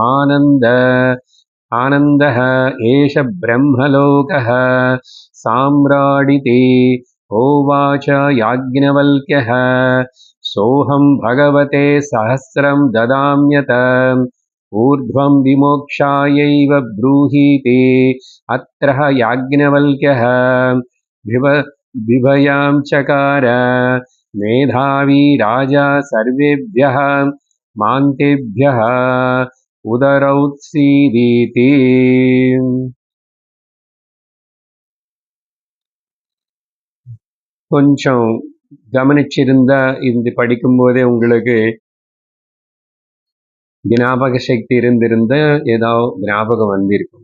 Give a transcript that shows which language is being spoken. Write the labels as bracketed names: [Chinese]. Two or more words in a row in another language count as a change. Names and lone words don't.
[Sanskrit] आनन्दः एष ब्रह्मलोकः साम्राडिति होवाच याज्ञवल्क्यः सोऽहं भगवते सहस्रं ददाम्यत ऊर्ध्वं विमोक्षायैव ब्रूहीति अत्रः याज्ञवल्क्यः बिभयां चकार मेधावी राजा सर्वेभ्यः मान्तेभ्यः उदरौत्सीदीति. [Tamil] கொஞ்சம் கவனிச்சிருந்தா இது படிக்கும்போதே உங்களுக்கு ஞாபக சக்தி இருந்திருந்த ஏதோ ஞாபகம் வந்திருக்கும்.